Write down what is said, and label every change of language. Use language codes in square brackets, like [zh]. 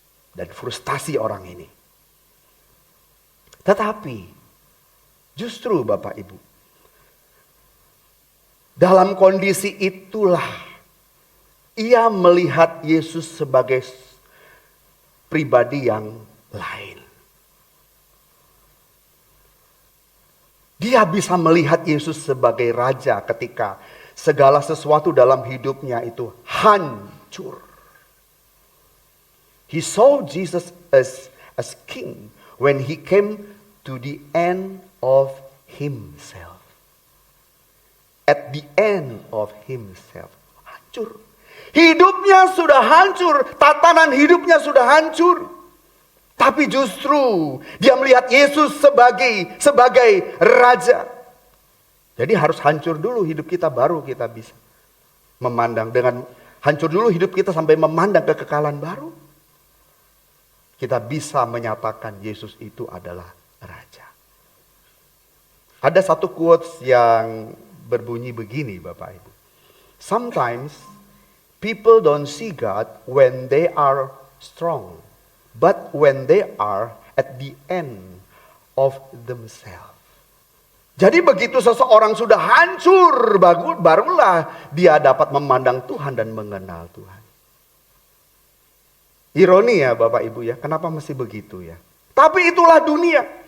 [id] Dan frustasi orang ini. Tetapi justru Bapak Ibu, dalam kondisi itulah ia melihat Yesus sebagai pribadi yang lain. Dia bisa melihat Yesus sebagai raja ketika segala sesuatu dalam hidupnya itu hancur. [en] He saw Jesus as king when he came to the end of himself. At the end of himself. [id] Hancur. Hidupnya sudah hancur. Tatanan hidupnya sudah hancur. Tapi justru dia melihat Yesus sebagai raja. Jadi harus hancur dulu hidup kita, baru kita bisa memandang. Dengan hancur dulu hidup kita sampai memandang kekekalan baru, kita bisa menyatakan Yesus itu adalah raja. Ada satu quotes yang berbunyi begini Bapak Ibu. [en] Sometimes people don't see God when they are strong, but when they are at the end of themselves. [id] Jadi begitu seseorang sudah hancur, barulah dia dapat memandang Tuhan dan mengenal Tuhan. Ironi ya Bapak Ibu ya, kenapa mesti begitu ya? Tapi itulah dunia.